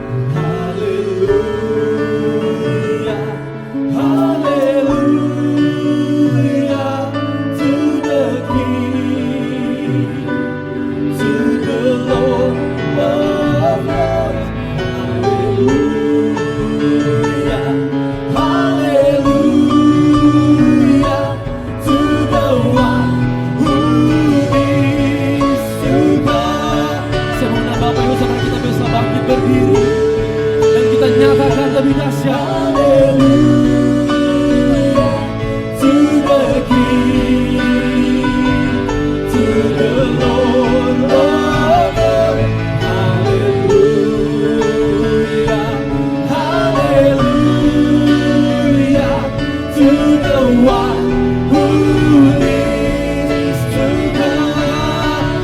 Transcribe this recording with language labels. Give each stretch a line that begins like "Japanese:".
English: Hallelujah, hallelujah to the King, to the Lord of Lords. Hallelujah, hallelujah to the one who is to come.
Indonesian: Semoga Bapak Ibu Saudara kita bisa bangkit berdiri dan kita nyatakan lebih dahsyat.
English: Hallelujah to the King, to the Lord of Lords. Hallelujah, hallelujah to the one who is to come.